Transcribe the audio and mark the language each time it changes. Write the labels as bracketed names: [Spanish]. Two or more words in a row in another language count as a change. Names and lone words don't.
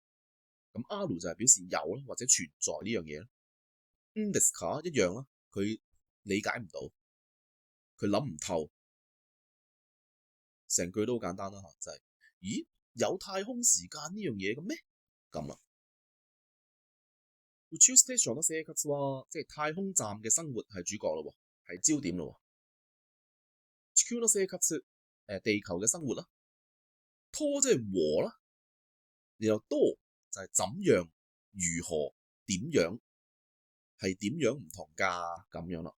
[Cantonese] 咁ある就係表示有啦，或者存在呢樣嘢啦。ですか一樣啦，佢理解唔到，佢諗唔透，成句都好簡單啦吓，就係咦，有太空時間呢樣嘢嘅咩？咁啦。 [Japanese] 宇宙ステーションの生活は [Cantonese] 即係太空站嘅生活係主角咯，係焦點咯。 [Japanese] 地球の生活， [Cantonese] 地球嘅生活啦。と即係和啦，然後多就係怎樣、如何、點樣，係點樣唔同㗎咁樣啦。